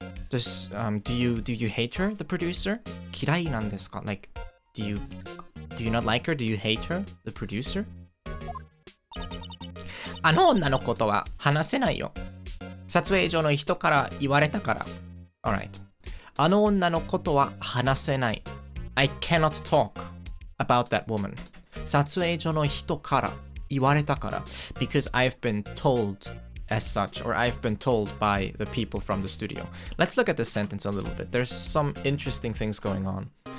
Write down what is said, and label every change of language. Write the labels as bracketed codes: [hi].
[en] Do you hate her, the producer? [ja] 嫌いなんですか? [en] Like, do you not like her? Do you hate her, the producer? [ja] あの女のことは話せないよ。撮影所の人から言われたから。 [en] Alright. [ja] あの女のことは話せない。 [en] I cannot talk about that woman. [ja] 撮影所の人から言われたから [en] because I've been told as such, or I've been told by the people from the studio. Let's look at this sentence a little bit. There's some interesting things going on.